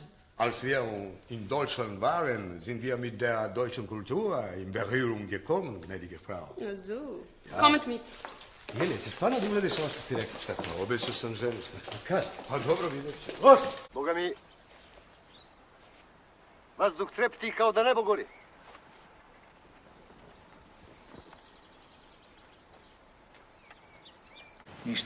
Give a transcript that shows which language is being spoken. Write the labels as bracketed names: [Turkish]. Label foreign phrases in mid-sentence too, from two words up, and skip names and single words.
[German] Als wir in Deutschland waren, sind wir mit der deutschen Kultur in Berührung gekommen, gnädige Frau. Ach so. Ja. Kommt mit. [Bosnian] Mene, ti stvarno da uradiš ono što si rekao? Šta to? Obećao sam ženu. Kad? Pa dobro, vidjet ću. Gost! Boga mi, vazduh trepti kao da nebo gori. Ništa.